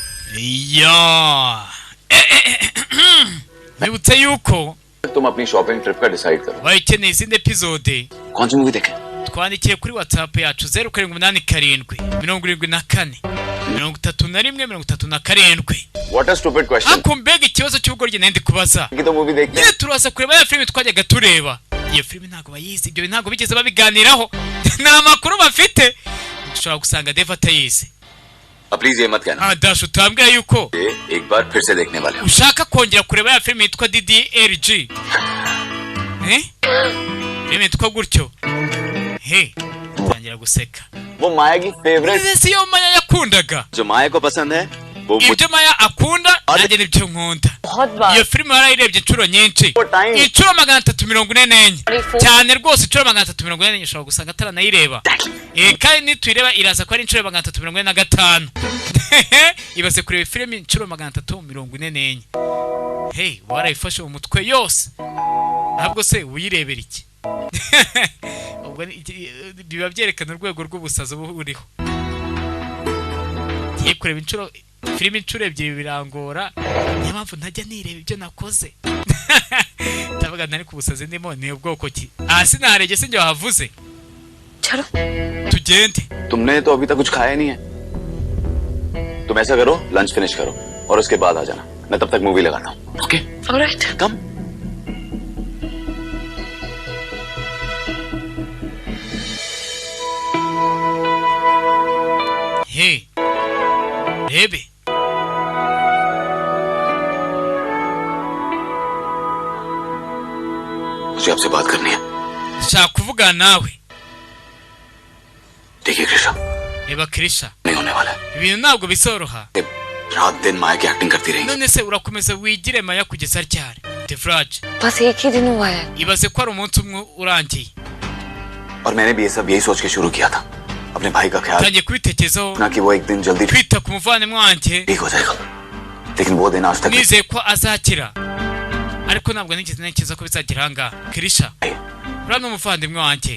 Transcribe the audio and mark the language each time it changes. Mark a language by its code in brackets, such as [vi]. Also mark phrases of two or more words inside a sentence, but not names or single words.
[rw] या nibutse yuko [hi] तुम अपनी शॉपिंग ट्रिप का डिसाइड करो [rw] wayikeneye izindi episode [hi] कौन सी मूवी देखें [rw] twandikiye kuri WhatsApp yacu 0787 [en] What a stupid question [rw] akumbega ikibazo cy'ubugoryi nende kubaza [hi] कि तो मूवी देखते [rw] nyine turaza kureba ya filime twajyaga tureba iyo filime ntago bayizi ibyo ntago bigeze babiganiraho nta makuru bafite dushobora gusanga Deva atayizi [hi] अब प्लीज ये मत कहना [rw] Dash utambwira yuko [hi] एक बार फिर से देखने वाले [rw] ushaka kongera kureba ya filime yitwa DDLG filime yitwa gutyo tangira guseka [hi] वो माया की फेवरेट [rw] si yo Maya yakundaga [hi] जो माया को पसंद है वो [rw] ibyo Maya akunda nanjye nibyo nkunda iyo filime yarayirebye inshuro nyinshi inshuro 344 cyane rwose inshuro 344 ushobora gusanga ataranayireba kandi nituyireba iraza ko ari inshuro 345 ibase kureba filime inshuro 344 warayifashe mu mutwe yose ntabwo se uyirebera iki ubwo biba byerekana urwego rw'ubusazi buriho ngiye kureba inshuro filime inshuro ebyiri birangora niyo mpamvu ntajya nireba ibyo nakoze ndavuga nari ku busazi ndimo ni ubwoko ki sinaharege sinjye wahavuze [hi] चलो [rw] tugende [hi] तुमने तो अभी तक कुछ खाया नहीं है तुम ऐसा करो [en] lunch finish [hi] करो और उसके बाद आ जाना मैं तब तक मूवी लगाता हूँ ओके [en] ऑलराइट कम [rw] rebe [hi] मुझे आपसे बात करनी है [rw] nshaka kuvugana nawe [hi] देखिए कृष्णा [rw] reba Krisha [hi] नहीं होने वाला [rw] ibintu ntabwo bisoroha [hi] रात दिन माया की एक्टिंग करती रहेगी [rw] none se urakomeza wigire Maya kugeza ryari Devraj [hi] बस एक ही दिन हुआ है [rw] ibaze ko ari umunsi umwe urangiye [hi] और मैंने भी ये सब यही सोच के शुरू किया था अपने भाई का ख्याल [rw] tangiye kubitekerezaho [hi] ना कि वो एक दिन जल्दी [rw] kwita ku muvandimwe wanjye [hi] ठीक हो जाएगा लेकिन वो दिन आज तक [rw] nizeye ko azakira ariko ntabwo nigeze ntekereza ko bizagira ahangaha Krisha uriya ni umuvandimwe wanjye